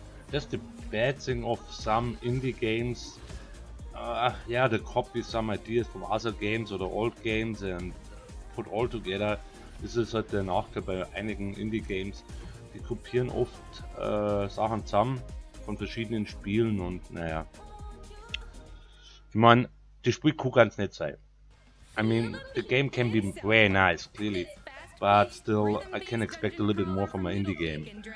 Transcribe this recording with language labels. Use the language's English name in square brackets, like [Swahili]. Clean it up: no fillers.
[English] That's the bad thing of some indie games. Yeah, they copy some ideas from other games oder old games and put all together. [German] Das ist halt der Nachteil bei einigen Indie-Games. Die kopieren oft Sachen zusammen von verschiedenen Spielen und naja. Ich meine, das Spiel kann ganz nett sein. [English] I mean, the game can be very nice, clearly, but still, I can expect a little bit more from an indie game.